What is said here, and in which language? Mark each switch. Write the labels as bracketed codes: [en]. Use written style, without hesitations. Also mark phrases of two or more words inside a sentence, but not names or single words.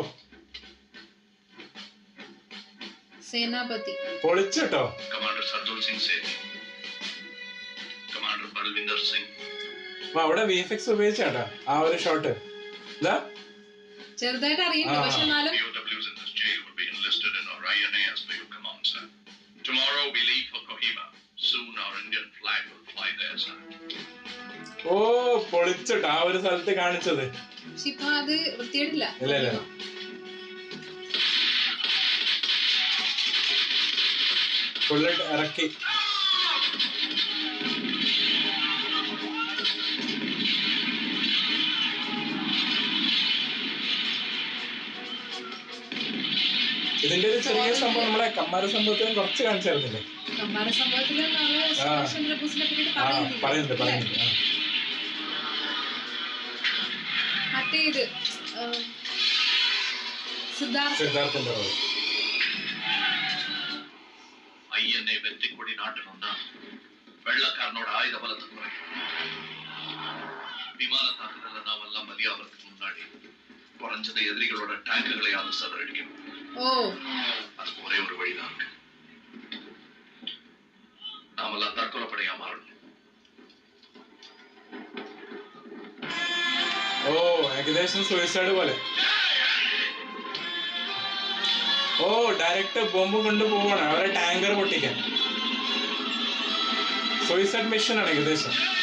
[ml] സേനാപതി പൊളിച്ചോ. കമാൻഡർ സർദുൽ സിംഗ് സേനി, കമാൻഡർ ബൽവിന്ദർ സിംഗ്. അവിടെ VFX ഉപയോഗിച്ചാട്ടാ ആ ഒരു ഷോട്ട്. ഇതാ ചെറുതായിട്ട് അറിയില്ല, പക്ഷെ എന്നാലും [en] POWs in this jail will be enlisted in our INA as per your command, sir. Tomorrow we leave for Kohima. Soon our Indian flag will fly there, sir. [ml] ഓ പൊളിച്ചോട്ടോ ആ ഒരു സ്ഥലത്ത് കാണിച്ചത്. പക്ഷെ ഇപ്പൊ അത് വൃത്തിയായിട്ടില്ല. ഇല്ല ഫുള്ള് ഇറക്കി. ഇതിന്റെ ഒരു ചെറിയ സംഭവം നമ്മളെ കമ്മാര സംഭവത്തിന് കുറച്ച് കാണിച്ചായിരുന്നില്ലേ? കമ്മാര സംഭവത്തില് നമ്മള് സുഭാഷ് ചന്ദ്രബോസിനെ പറ്റി പറയുന്നുണ്ട്. മറ്റേ ഇത് സിദ്ധാർത്ഥന്റെ റോൾ. [ta] INA வெற்றிக்கொடி நாட்டணும்னா வெள்ளக்காரனோட ஆயுத பலத்தை குறைக்கும். விமான தாக்குதல்ல நாமெல்லாம் பலியாகிறதுக்கு முன்னாடி குறைஞ்சது எதிரிகளோட டேங்குகளையாவது சதறடிக்கணும். அதுக்கு ஒரே ஒரு வழிதான் இருக்கு. நாமெல்லாம் தற்கொலைப்படையா மாறணும். [ml] ഓ ഏകദേശം സൂയിസൈഡ് പോലെ. ഓ [en] direct bomb [ml] കൊണ്ടുപോവാണ് അവരെ ടാങ്കർ പൊട്ടിക്കാൻ. [en] suicide mission [ml] ആണ് ഏകദേശം.